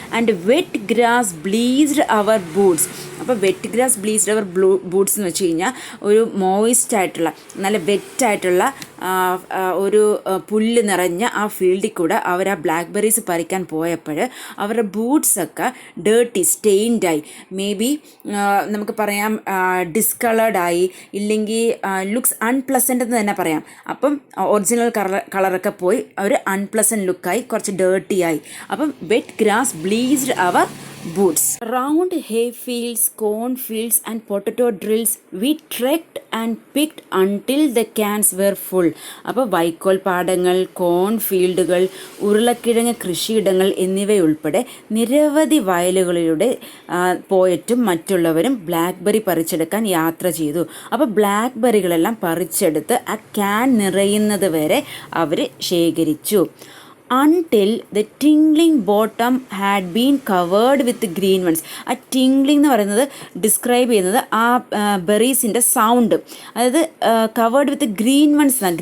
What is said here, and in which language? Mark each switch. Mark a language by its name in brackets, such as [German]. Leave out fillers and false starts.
[English] And wet grass bleached our boots. [Malayalam] അപ്പോൾ [English] wet grass bleached our boots [Malayalam] എന്ന് വെച്ച് കഴിഞ്ഞാൽ ഒരു മോയിസ്റ്റ് ആയിട്ടുള്ള നല്ല വെറ്റായിട്ടുള്ള ഒരു പുല്ല് നിറഞ്ഞ ആ ഫീൽഡിൽ കൂടെ അവർ ആ ബ്ലാക്ക്ബെറീസ് പറിക്കാൻ പോയപ്പോൾ അവരുടെ ബൂട്ട്സൊക്കെ ഡേർട്ടി സ്റ്റെയിൻഡായി, [English] maybe [Malayalam] നമുക്ക് പറയാം ഡിസ്കളേർഡായി, ഇല്ലെങ്കിൽ [English] looks unpleasant [Malayalam] എന്ന് തന്നെ പറയാം. അപ്പം ഒറിജിനൽ കളറൊക്കെ പോയി ഒരു അൺപ്ലസൻറ്റ് ലുക്കായി, കുറച്ച് ഡേർട്ടിയായി. അപ്പം [English] Wet grass bleached our boots. Round hay fields, corn fields and potato drills we trekked and picked until the cans were full. [Malayalam] അപ്പോൾ വൈക്കോൽ പാടങ്ങൾ, കോൺ ഫീൽഡുകൾ, ഉരുളക്കിഴങ്ങ് കൃഷിയിടങ്ങൾ എന്നിവയുൾപ്പെടെ നിരവധി വയലുകളിലൂടെ പോയിട്ടും മറ്റുള്ളവരും ബ്ലാക്ക്ബെറി പറിച്ചെടുക്കാൻ യാത്ര ചെയ്തു. അപ്പോൾ ബ്ലാക്ക്ബെറികളെല്ലാം പറിച്ചെടുത്ത് ആ ക്യാൻ നിറയുന്നത് വരെ അവർ ശേഖരിച്ചു. [English] Until the tingling bottom had been covered with green ones. [Malayalam] ആ tingling എന്ന് പറയുന്നത് ഡിസ്ക്രൈബ് ചെയ്യുന്നത് ആ ബെറീസിൻ്റെ സൗണ്ട്, അതായത് [English] covered with green ones [Malayalam] എന്നാണ്.